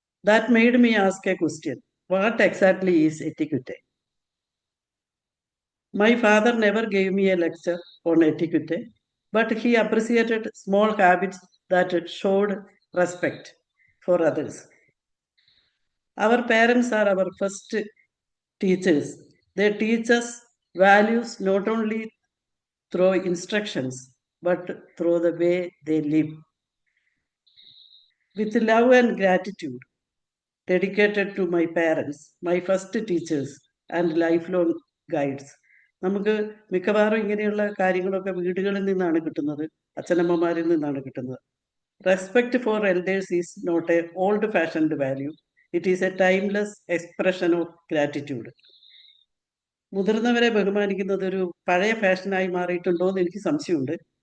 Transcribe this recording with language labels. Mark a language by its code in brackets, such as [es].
[en] That made me ask a question, what exactly is etiquette? My father never gave me a lecture on etiquette, but he appreciated small habits that showed respect for others. Our parents are our first teachers. They teach us values not only through instructions, but through the way they live. With love and gratitude, dedicated to my parents, my first teachers, and lifelong guides. [ml] നമുക്ക് മിക്കവാറും ഇങ്ങനെയുള്ള കാര്യങ്ങളൊക്കെ വീടുകളിൽ നിന്നാണ് കിട്ടുന്നത്, അച്ഛനമ്മമാരിൽ നിന്നാണ് കിട്ടുന്നത്. [en] Respect for elders is not a old fashioned value, it is a timeless expression of gratitude. [ml] മുതിർന്നവരെ ബഹുമാനിക്കുന്നത് ഒരു പഴയ ഫാഷനായി മാറിയിട്ടുണ്ടോ എന്ന് എനിക്ക് സംശയമുണ്ട്.